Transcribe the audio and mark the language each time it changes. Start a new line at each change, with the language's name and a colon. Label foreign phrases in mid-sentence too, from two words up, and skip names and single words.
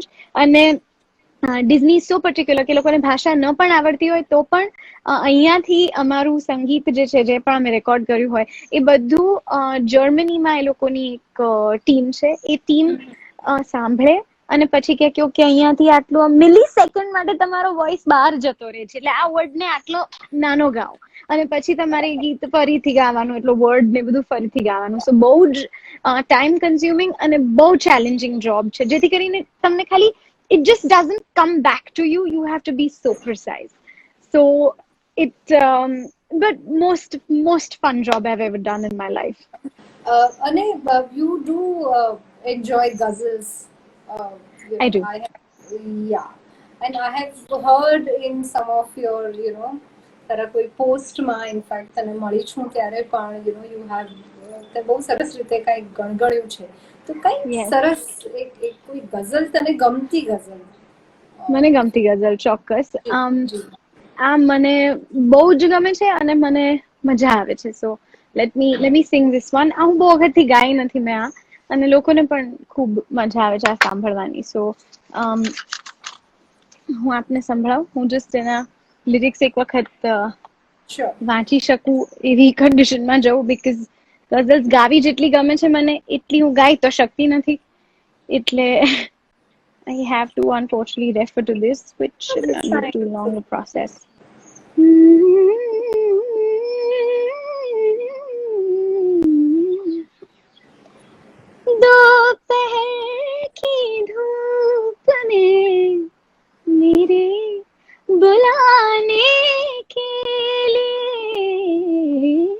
Gujarati: અને ડિઝની
English: so particular
Gujarati: કે લોકોને ભાષા ન પણ આવડતી હોય તો પણ અહીંયાથી અમારું સંગીત જે છે, જે પણ અમે રેકોર્ડ કર્યું હોય એ બધું જર્મનીમાં એ લોકોની એક ટીમ છે, એ ટીમ સાંભળે અને પછી કે અહીંયાથી આટલો મિલી સેકન્ડ માટે તમારો વોઇસ બહાર જતો રહે છે, એટલે આ વર્ડને આટલો નાનો ગાઓ અને પછી તમારે ગીત ફરીથી ગાવાનું, એટલો વર્ડ ને બધું ફરીથી ગાવાનું. સો બહુ જ
English: time consuming
Gujarati: અને બહુ ચેલેન્જિંગ જોબ છે, જેથી કરીને તમને ખાલી
English: it just doesn't come back to you. You have to be so precise. So but most fun job I've ever done in my life. અને you do enjoy ghazals. I do. Yeah, and I have heard in some of your તારા કોઈ પોસ્ટમાં ઇનફેક્ટ તને મળી છું ત્યારે પણ you have તે બહુ સરસ રીતે કંઈક ગણગણ્યું છે. તો કંઈક Yes.
Gujarati: સરસ એક કોઈ ગઝલ તને ગમતી ગઝલ. મને ગમતી ગઝલ ચોક્કસ. જી. આ મને બહુ જ ગમે છે અને મને મજા આવે છે.
English: સો let me sing this one.
Gujarati: આ હું બહુ વખતથી ગાઈ નથી મેં આ, અને લોકોને પણ ખૂબ મજા આવે છે આ સાંભળવાની. સો હું આપને સંભળાવું. હું જસ્ટ એના લિરિક્સ એક વખત વાંચી શકું એવી કન્ડિશનમાં જવું, બીકોઝ ગઝલ્સ ગાવી જેટલી ગમે છે મને એટલી હું ગાઈ તો શકતી નથી, એટલે
English: I have to unfortunately refer to this, which is not too long a process.
Hindi: दोपहर की धूप में मेरे बुलाने के लिए,